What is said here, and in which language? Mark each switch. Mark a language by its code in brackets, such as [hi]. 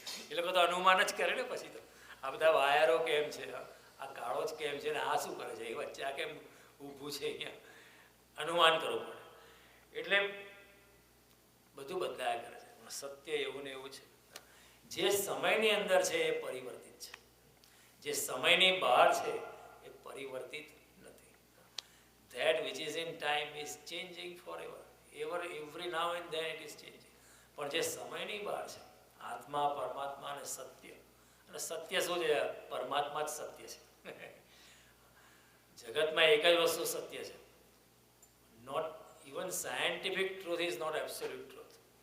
[gu] એ લોકો તો અનુમાન જ કરે ને પછી તો, આ બધા વાયરો કેમ છે, આ કાળો જ કેમ છે ને આ શું કરે છે, એ વચ્ચે આ કેમ ઊભું છે, અહીંયા અનુમાન કરવું પડે. એટલે બધું બદલાયા કરે છે. સત્ય એવું ને એવું છે. જે સમયની અંદર છે એ પરિવર્તિત છે, જે સમયની બહાર છે એ પરિવર્તિત નથી. [en] That which is in time is changing forever. Every now and then it is changing. [gu] પણ જે સમયની બહાર છે, આત્મા, પરમાત્મા અને સત્ય. અને સત્ય શું છે? પરમાત્મા જ સત્ય છે. જગતમાં એક જ વસ્તુ સત્ય છે. [en] Not even scientific truth is not absolute truth.